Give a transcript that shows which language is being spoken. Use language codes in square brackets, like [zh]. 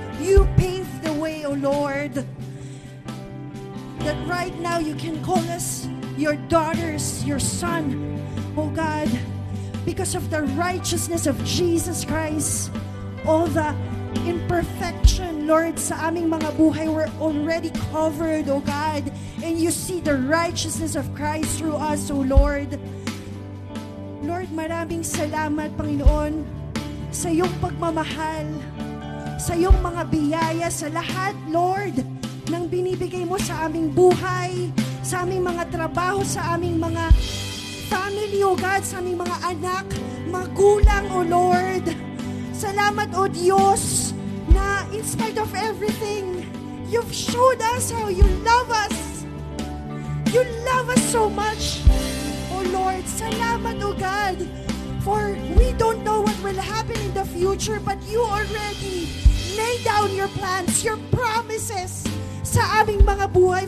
[en] You pave the way, O Lord, that right now you can call us your daughters, your son, O God, because of the righteousness of Jesus Christ. All the imperfection, Lord, [tl] sa aming mga buhay, [en] we're already covered, O God. And you see the righteousness of Christ through us, O Lord. [tl] Lord, maraming salamat, Panginoon, sa iyong pagmamahal, sa iyong mga biyaya, sa lahat, Lord, ng binibigay mo sa aming buhay, sa aming mga trabaho, sa aming mga family, O God, sa aming mga anak, magulang, O Lord. Salamat, O Diyos, na [en] in spite of everything, you've showed us how you love us. You love us so much, O Lord. Salamat, O God, for we don't know what will happen in the future, but you already lay down your plans, your promises [tl] sa aming mga buhay.